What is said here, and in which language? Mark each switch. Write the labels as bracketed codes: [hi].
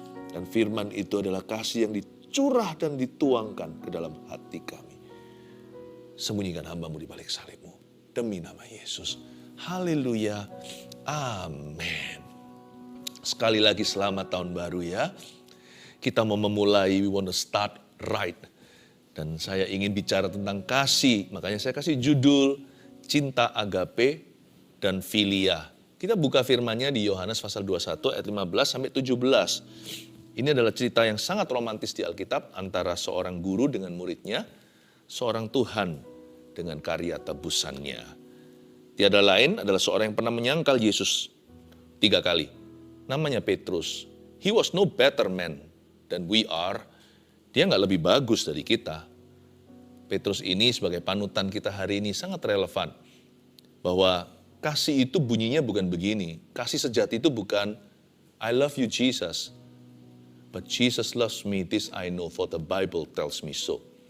[id] Dan firman itu adalah kasih yang dicurah dan dituangkan ke dalam hati kami. Sembunyikan hamba-Mu di balik salib-Mu. Demi nama Yesus. Haleluya. Amin. Sekali lagi selamat tahun baru ya. Kita mau memulai, [en] we want to start right. [id] Dan saya ingin bicara tentang kasih. Makanya saya kasih judul Cinta Agape dan Filia. Kita buka firman-Nya di Yohanes pasal 21 ayat 15 sampai 17. Ini adalah cerita yang sangat romantis di Alkitab antara seorang guru dengan muridnya, seorang Tuhan dengan karya tebusannya. Tiada lain adalah seorang yang pernah menyangkal Yesus 3 kali. Namanya Petrus. [en] He was no better man than we are. [id] Dia nggak lebih bagus dari kita. Petrus ini sebagai panutan kita hari ini sangat relevan. Bahwa kasih itu bunyinya bukan begini. Kasih sejati itu bukan, [en] I love you Jesus. But Jesus loves me, this I know, for the Bible tells me so.